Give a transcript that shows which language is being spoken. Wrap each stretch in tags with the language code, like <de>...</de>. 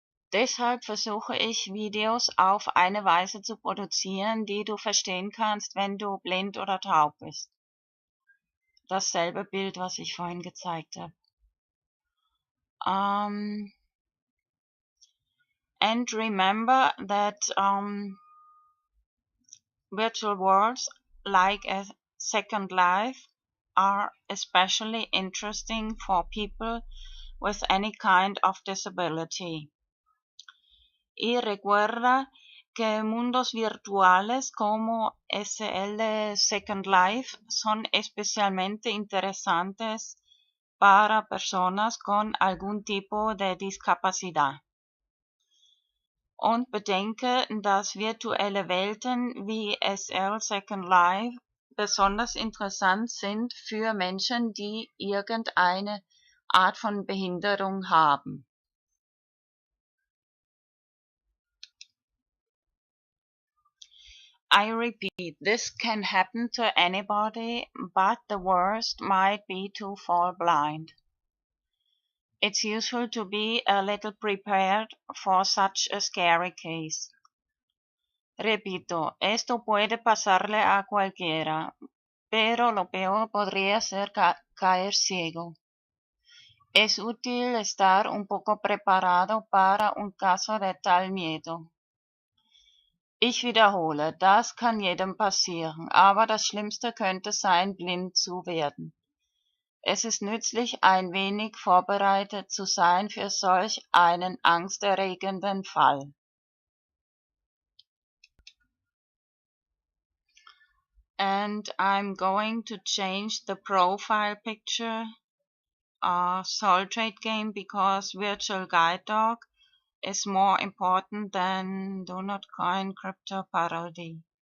<de>Deshalb versuche ich, Videos auf eine Weise zu produzieren, die du verstehen kannst, wenn du blind oder taub bist. Dasselbe Bild, was ich vorhin gezeigt habe.</de> <en>And remember that virtual worlds like a Second Life are especially interesting for people with any kind of disability.</en> <es>Y recuerda que mundos virtuales como SL Second Life son especialmente interesantes para personas con algún tipo de discapacidad.</es> <de>Und bedenke, dass virtuelle Welten wie SL Second Life besonders interessant sind für Menschen, die irgendeine Art von Behinderung haben.</de> <en>I repeat, this can happen to anybody, but the worst might be to fall blind. It's useful to be a little prepared for such a scary case.</en> <es>Repito, esto puede pasarle a cualquiera, pero lo peor podría ser caer ciego. Es útil estar un poco preparado para un caso de tal miedo.</es> <de>Ich wiederhole, das kann jedem passieren, aber das Schlimmste könnte sein, blind zu werden. Es ist nützlich, ein wenig vorbereitet zu sein für solch einen angsterregenden Fall.</de> <en>And I'm going to change the profile picture of SoulTradeGame because Virtual Guide Dog is more important than Do Not Coin Crypto Parody.</en>